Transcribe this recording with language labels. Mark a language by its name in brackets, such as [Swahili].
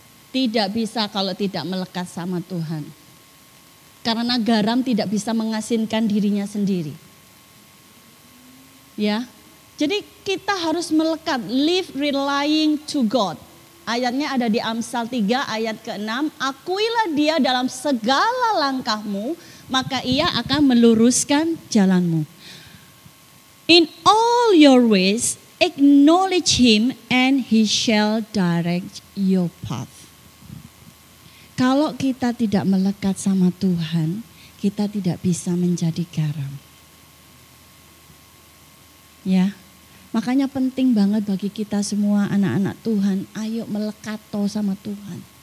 [Indonesian] Tidak bisa kalau tidak melekat sama Tuhan. Karena garam tidak bisa mengasinkan dirinya sendiri. Ya. Jadi kita harus melekat, [English] live relying to God. [Indonesian] Ayatnya ada di Amsal 3 ayat ke-6. Akuilah dia dalam segala langkahmu, maka ia akan meluruskan jalanmu. [English] In all your ways, acknowledge him and he shall direct your path. [Indonesian] Kalau kita tidak melekat sama Tuhan, kita tidak bisa menjadi garam. Ya. Makanya penting banget bagi kita semua anak-anak Tuhan, ayo melekat sama Tuhan.